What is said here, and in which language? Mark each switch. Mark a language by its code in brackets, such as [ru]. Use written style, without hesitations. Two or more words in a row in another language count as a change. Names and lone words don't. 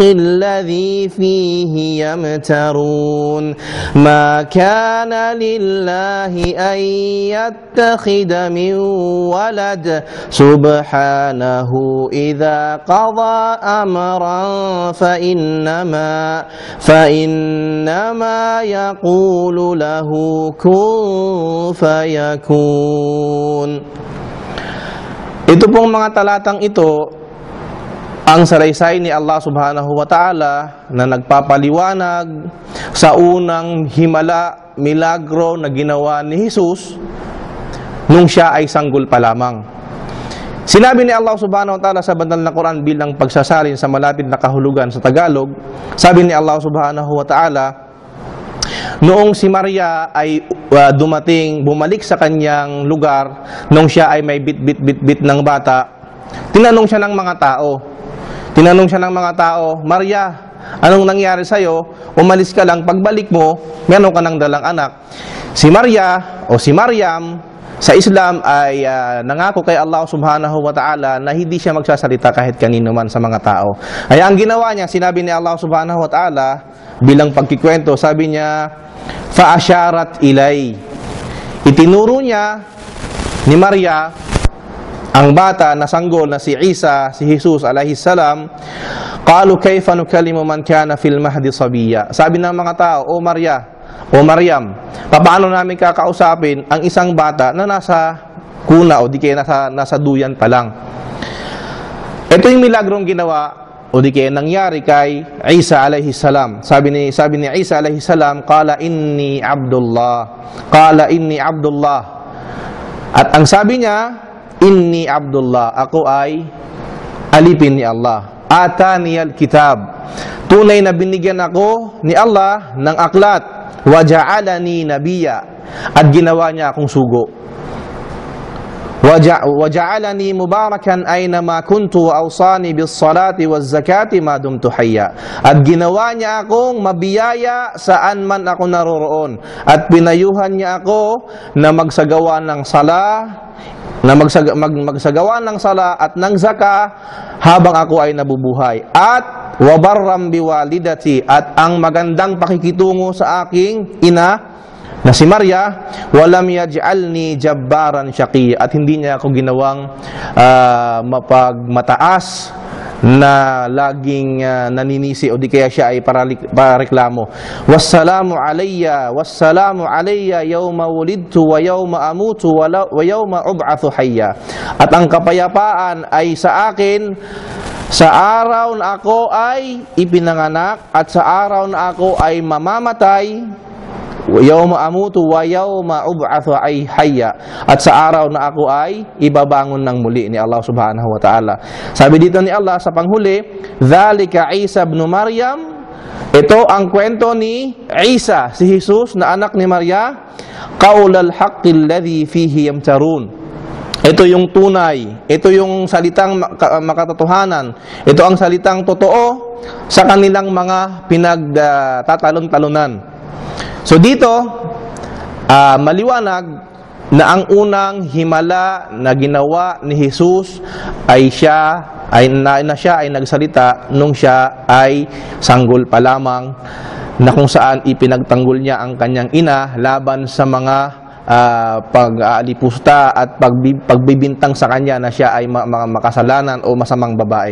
[ar] الذي فيه يمترون ما كان لله أن يتخذ من ولد سبحانه إذا قضى أمرا فإنما يقول له كن فيكون. [tl] Ito pong mga talatang ito ang salaysay ni Allah [ar] سبحانه وتعالى [tl] na nagpapaliwanag sa unang himala, milagro na ginawa ni Jesus nung siya ay sanggol pa lamang. Sinabi ni Allah [ar] سبحانه وتعالى [tl] sa banal na Quran bilang pagsasalin sa malapit na kahulugan sa Tagalog, sabi ni Allah [ar] سبحانه وتعالى, [tl] noong si Maria ay bumalik sa kanyang lugar, nung siya ay may bit ng bata, tinanong siya ng mga tao, Maria, anong nangyari sa'yo? Umalis ka lang, pagbalik mo, meron ka ng dalang anak. Si Maria o si Maryam sa Islam ay nangako kay Allah [ar] سبحانه وتعالى [tl] na hindi siya magsasalita kahit kanino man sa mga tao. Ay ang ginawa niya, sinabi ni Allah [ar] سبحانه وتعالى [tl] bilang pagkikwento, sabi niya, [ar] فأشارت إليه. [tl] Itinuro niya ni Maria ang bata na sanggol na si Isa, si Jesus [ar] عليه السلام. قالوا كيف نكلم من كان في المهد صبيا. [tl] Sabi ng mga tao, O Maryam, paano namin kakausapin ang isang bata na nasa kuna o di kaya nasa duyan pa lang? Ito yung milagrong ginawa o di kaya nangyari kay Isa [ar] عليه السلام. [tl] Sabi ni Isa [ar] عليه السلام, قال إني عبد الله. [tl] At ang sabi niya, [ar] إني عبد الله, [tl] ako ay alipin ni Allah. [ar] آتاني الكتاب, [tl] tunay na binigyan ako ni Allah ng aklat. [ar] وجعلني نبيا, [tl] at ginawa niya akong sugo. [ar] وجعلني مباركا أينما كنت وأوصاني بالصلاة والزكاة ما دمت حيا, [tl] at ginawa niya akong mabiyaya saan man ako naroroon, at pinayuhan niya ako na magsagawa ng sala at ng zaka habang ako ay nabubuhay, at [ar] وبرا بوالدتي, [tl] at ang magandang pakikitungo sa aking ina na si Maria, [ar] ولم يجعلني جبارا شقيا, [tl] at hindi niya ako ginawang mapagmataas na laging naninisi o di kaya siya ay pareklamo. [ar] والسلام علي يوم ولدت ويوم أموت ويوم أبعث حيا, [tl] at ang kapayapaan ay sa akin sa araw na ako ay ipinanganak, at sa araw na ako ay mamamatay, [ar] يوم أموت ويوم أبعث أي حيا, [tl] at sa araw na ako ay ibabangon ng muli ni Allah [ar] سبحانه وتعالى. [tl] Sabi dito ni Allah sa panghuli, [ar] ذلك عيسى ابن مريم, [tl] ito ang kwento ni Isa, si Jesus na anak ni Maria, [ar] قول الحق الذي فيه يمترون. [tl] Ito yung tunay, ito yung salitang makatotohanan, ito ang salitang totoo sa kanilang mga pinagtatalon-talunan. So dito, maliwanag na ang unang himala na ginawa ni Jesus ay siya ay nagsalita nung siya ay sanggol pa lamang, na kung saan ipinagtanggol niya ang kanyang ina laban sa mga pag-aalipusta at pagbibintang sa kanya na siya ay makasalanan o masamang babae.